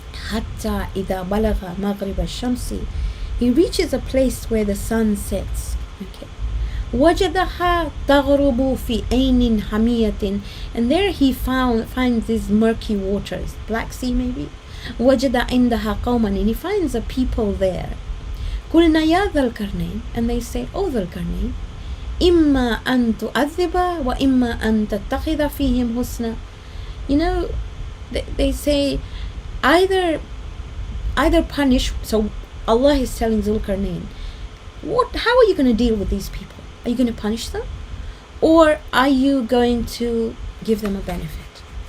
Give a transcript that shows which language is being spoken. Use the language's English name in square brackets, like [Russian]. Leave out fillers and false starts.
[Arabic] حَتَّى إِذَا بَلَغَ مَغْرِبَ الشَّمْسِ, [English] he reaches a place where the sun sets. Okay. [Arabic] وَجَدَهَا تَغْرُبُ فِي عَيْنٍ حَمِيَّةٍ, [English] and there he finds these murky waters, Black Sea maybe. [Arabic] وَجَدَ عِنْدَهَا قَوْمًا, [English] and he finds a people there. [Arabic] قُلْنَا يَا ذَا الْقَرْنَيْنِ, [English] and they say, O Dhul Qarnayn, [Arabic] إِمَّا أَن تُعَذِّبَ وَإِمَّا أَن تَتَّخِذَ فِيهِمْ حُسْنًا. [English] You know, they say, either punish. So Allah is telling Zulkarnain, how are you going to deal with these people? Are you going to punish them, or are you going to give them a benefit?